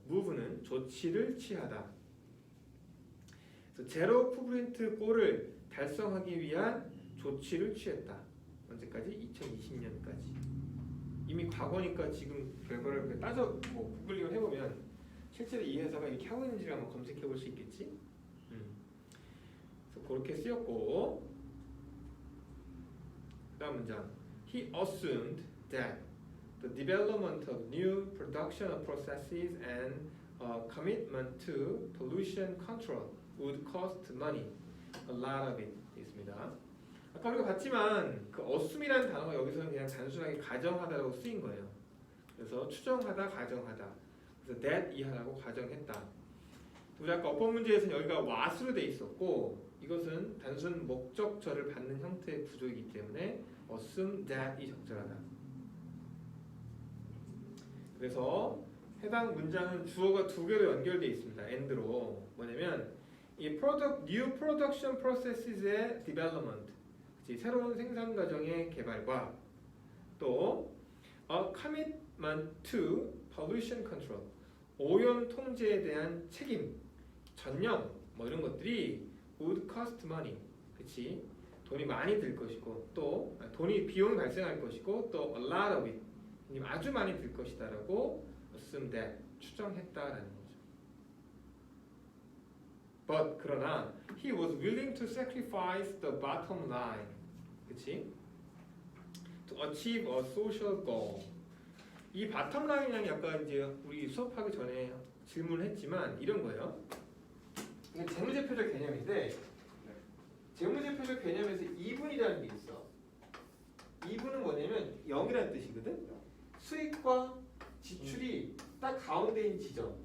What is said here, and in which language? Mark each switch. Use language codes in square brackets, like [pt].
[ko] move는 조치를 취하다. 그래서 제로 푸브린트 골을 달성하기 위한 조치를 취했다. 언제까지? 2020년까지. 이미 과거니까 지금 결과를 따져 뭐 구글링을 해보면 실제로 이 회사가 이렇게 하고 있는지를 한번 검색해 볼 수 있겠지. 그래서 그렇게 쓰였고, 다음 문장. [en] He assumed that the development of new production processes and commitment to pollution control would cost money, a lot of it. [ko] 있습니다. 아까 우리가 봤지만 그 assume이라는 단어가 여기서는 그냥 단순하게 가정하다라고 쓰인 거예요. 그래서 추정하다, 가정하다. 그래서 that 이하라고 가정했다. 우리 아까 어법 문제에서는 여기가 what으로 돼 있었고 이것은 단순 목적절을 받는 형태의 구조이기 때문에 assume that이 적절하다. 그래서 해당 문장은 주어가 두 개로 연결되어 있습니다. and로. 뭐냐면 이 [en] new production processes [ko] 의 development, 새로운 생산 과정의 개발과 또 [en] a commitment to pollution control, [ko] 오염 통제에 대한 책임, 전념 뭐 이런 것들이 [en] would cost money, [ko] 그치? 돈이 많이 들 것이고 또 비용이 발생할 것이고 또 [en] a lot of it, [ko] 아주 많이 들 것이다라고 assume that, 추정했다라는 거죠. [en] But [ko] 그러나 [en] he was willing to sacrifice the bottom line, [ko] 그치? [en] To achieve a social goal. [ko] 이 bottom line이라는 약간 이제 우리 수업하기 전에 질문했지만 이런 거예요. 이게 재무제표적 개념인데 재무제표적 개념에서 이분이라는 게 있어. 2분은 뭐냐면 0이라는 뜻이거든. 수익과 지출이 딱 가운데 있는 지점.